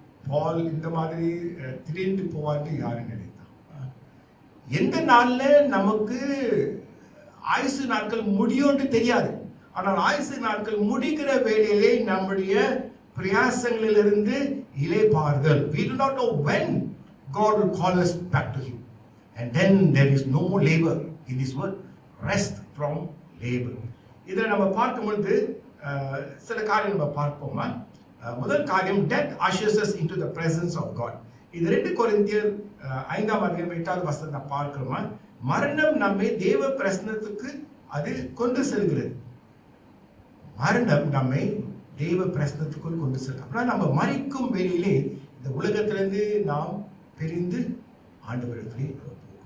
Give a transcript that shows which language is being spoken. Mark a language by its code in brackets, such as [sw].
[ta] பால் இந்த மாதிரி திடீர்னு போவார்னு யாரும் நினைத்தான்? எந்த நாள்ல நமக்கு ஆயுசு நாட்கள் முடியும்னு தெரியாது. ஆனால் ஆயுசு நாட்கள் முடிக்கிற வேளையிலே நம்முடைய பிரயாசங்களிலிருந்து இளைப்பாறுதல். [en] We do not know when God will call us back to Him, and then there is no more labor in this world. Rest from labour. [ta] இதை நம்ம பார்க்கும் பொழுது சில காரியம் நம்ம பார்ப்போமா. முதல் காரியம், [en] Death ushers us into the presence of God. [ta] இது 2 கொரிந்தியர் 5ஆம் அதிகாரம் 8வது வசனத்தை நான் பார்க்கிறோமா. மரணம் நம்மை தேவ பிரசன்னத்துக்கு அது கொண்டு செல்கிறது. மரணம் நம்மை தேவ பிரசன்னத்துக்குள் கொண்டு செல்கிறது. அப்படின்னா நம்ம மரிக்கும் வேளையிலே இந்த உலகத்திலிருந்து நாம் பிரிந்து ஆண்டவரிடத்திலே போகும்.